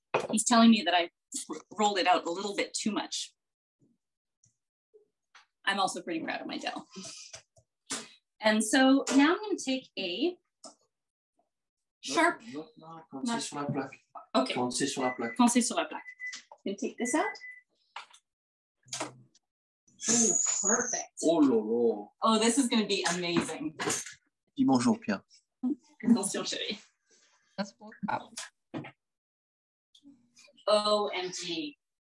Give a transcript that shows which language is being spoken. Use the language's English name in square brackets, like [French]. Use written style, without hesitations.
[English] He's telling me that I rolled it out a little bit too much. I'm also pretty proud of my dough. And so now I'm going to take a sharp. [French] Quand c'est sur la plaque. [English] Okay. [French] Quand c'est sur la plaque. Quand c'est sur la plaque. [English] I'm going to take this out. Oh, perfect. [French] Oh là là. [English] Oh, this is going to be amazing. [French] Dis bonjour, Pierre. Attention, chérie. [English] Let's walk out. OMG.